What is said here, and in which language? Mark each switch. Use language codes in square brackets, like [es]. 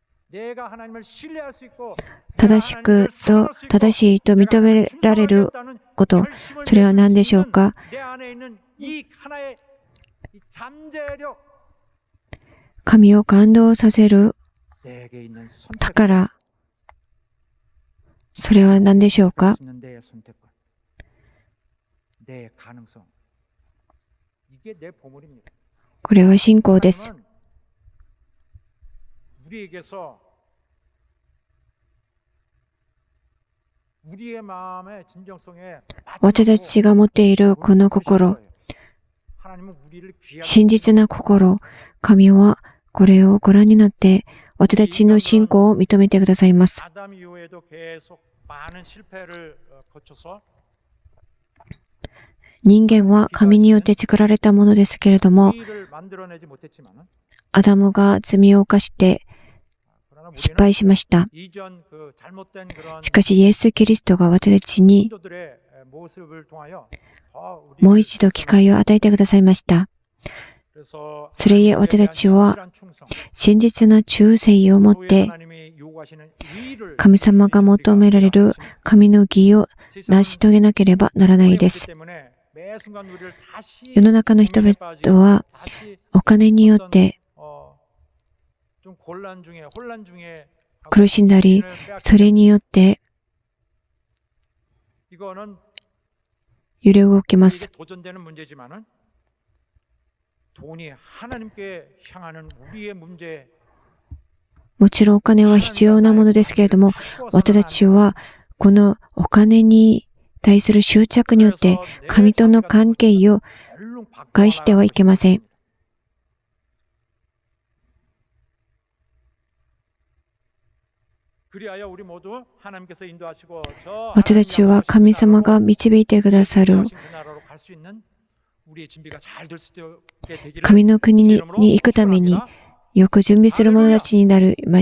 [ko] 내가 하나님을 신뢰할 수 있고 [ja] 正しくと正しいと認められること、それは何でしょうか？ [ko] 내 안에 있는 이 하나의 이 잠재력 [ja] 神を感動させる [ko] 내게 있는 선택 [ja] 宝、それは何でしょうか？ [ko] 내 선택권, 내 가능성, 이게 내 보물입니다. [ja] これは信仰です。 [ko] 하나님은 우리에게서 우리의 마음의 진정성에 [ja] 私たちが持っているこの心、 [ko] 하나님은 우리를 귀하게 [ja] 真実な心、神はこれをご覧になって私たちの信仰を認めてくださいます。 [ko] 아담 이후에도 계속 많은 실패를 거쳐서 [ja] 人間は神によって作られたものですけれども、 [ko] 의를 만들어내지 못했지만은 [ja] アダムが罪を犯して失敗しました。 [ko] 이전 그 잘못된 그런 [ja] しかしイエス・キリストが私たちに [ko] 성도들의 모습을 통하여 [ja] もう一度機会を与えてくださいました。 [ko] 그래서 [ja] それゆえ私たちは [ko] 하나님에 대한 충성, [ja] 真実な忠誠を持っ [ko] 또 [ja] て [ko] 하나님이 요구하시는 의를 [ja] 神様が求められる神の義を成し遂げなければならないです。 [ko] 때문에 매 순간 우리를 다시 [ja] 世の中の人々は [ko] 다시 [ja] お金によって [ko] 좀 혼란 중에 [ja] 苦しんだり、それによって揺れ動きま [ko] 이게 [ja] す。 [ko] 도전되는 문제지만은 돈이 하나님께 향하는 우리의 문제 [ja] もちろんお金は必要なものですけれども、私たちはこのお金に対する執着によって神との関係を [ko] 얼른 [ja] 害してはいけません。 [ko] 그리하여 우리 모두 하나님께서 인도하시고 저 [ja] 私たちは神様が導いてくださる [ko] 그 나라로 갈 수 있는 우리의 준비가 잘 될 수 있게 되기를 [ja] 神の国に行くためによく準備する者たちになる